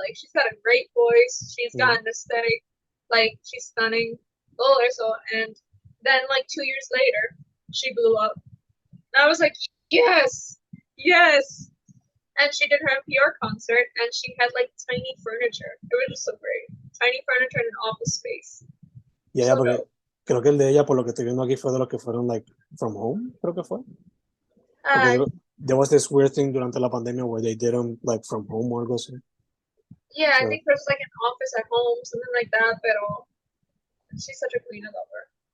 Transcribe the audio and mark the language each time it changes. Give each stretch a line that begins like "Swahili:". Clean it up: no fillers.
English: Like, she's got a great voice. She's got an aesthetic. Like, she's stunning. And then, like, 2 years later, she blew up. And I was like, yes. And she did her NPR concert, and she had like tiny furniture. It was just so great. Tiny furniture in an office space.
Spanish: Yeah, porque creo que el de ella, por lo que estoy viendo aquí, fue de los que fueron
English: like from home,
Spanish: creo que fue.
English: There was this weird thing
Spanish: durante la pandemia
English: where they did them like from home or
Spanish: algo así.
English: Yeah, I think there's like an office at home, something like that,
Spanish: pero
English: she's such a queen, I love her.